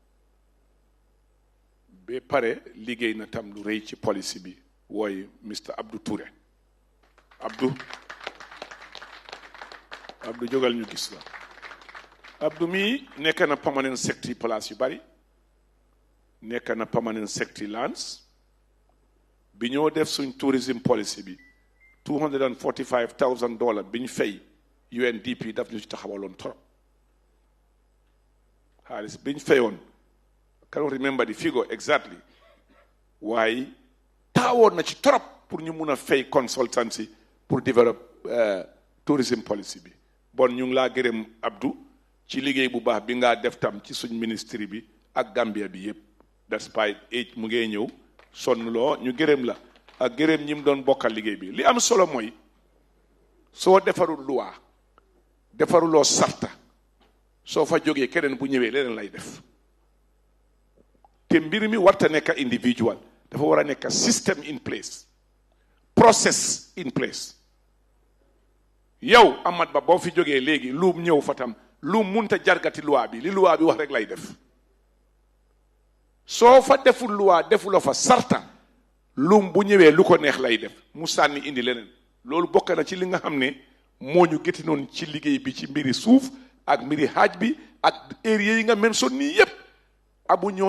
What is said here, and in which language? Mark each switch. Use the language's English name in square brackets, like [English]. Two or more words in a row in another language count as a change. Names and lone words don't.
[Wolof] ba pare liggéey na tam lu rëy ci policy bi wooy Mr Abdou Touré Abdou jógal ñu gis la Abdou mi nekk na [English] permanent secretary [Wolof] place yu bari nekk na [English] permanent secretary [Wolof] lands bi ñoo def suñ [English] tourism policy [Wolof] bi $245,000 bi ñu fay UNDP daf ñu ci taxawaloon trop xaalis bi ñu fayoon [English] I can't remember the figure exactly [Wolof] waaye taawoon na ci trop pour ñu mun a fay consultancy pour [English] develop tourism policy [Wolof] bi bon ñu ngi laa gërëm Abdou ci liggéey bu baax bi nga def tam ci suñ ministry bi ak Gambia bi yépp [English] despite age [Wolof] mu ngee ñëw sonn loo ñu gërëm la ak gërëm ñi mu doon bokkal liggéey bi li am solo mooy soo defarul loi defaruloo sarta soo fa jógee keneen bu ñëwee leneen lay def te mbir mi warta nekk individual dafa war a nekk [English] system in place process in place [Wolof] yow Amat Bah boo fi jógee léegi luum ñëw fa tam lu munta jargati loi bi li loi bi wax rek lay def soo fa deful loi defuloo fa sarta lum bu ñëwee lu ko neex lay def mu sànni indi leneen loolu bokk na ci li nga xam ne moo ñu gétti noonu ci liggéey bi ci mbiri suuf ak mbiri xaaj bi ak area yi nga mention nii yépp abu ñoon